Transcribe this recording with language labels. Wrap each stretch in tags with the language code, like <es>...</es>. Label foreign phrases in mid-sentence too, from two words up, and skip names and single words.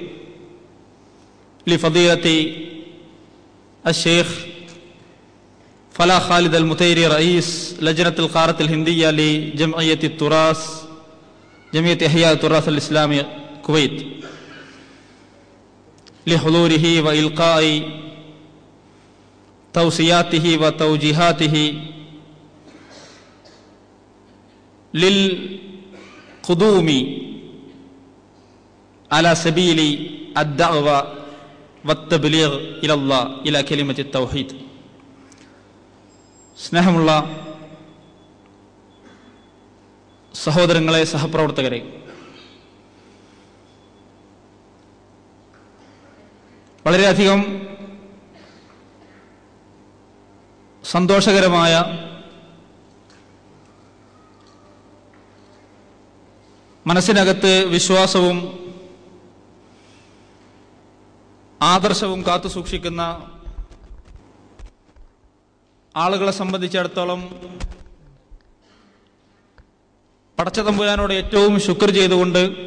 <ar>لفضيلة الشيخ فلاح خالد المتيري رئيس لجنة القارة الهندية لجمعية التراث جمعية إحياء التراث الإسلامي الكويت لحضوره وإلقاء توصياته وتوجيهاته للقدوم على سبيل الدعوة والتبليغ إلى الله إلى كلمة التوحيد.</ar> <ml>സ്നേഹമുള്ള സഹോദരങ്ങളെ, സഹപ്രവർത്തകരെ, വളരെയധികം സന്തോഷകരമായ മനസ്സിനകത്ത് വിശ്വാസവും ആദർശവും കാത്തു സൂക്ഷിക്കുന്ന ആളുകളെ സംബന്ധിച്ചിടത്തോളം പടച്ചതമ്പുരാനോട് ഏറ്റവും ശുക്ർ ചെയ്തുകൊണ്ട്</ml>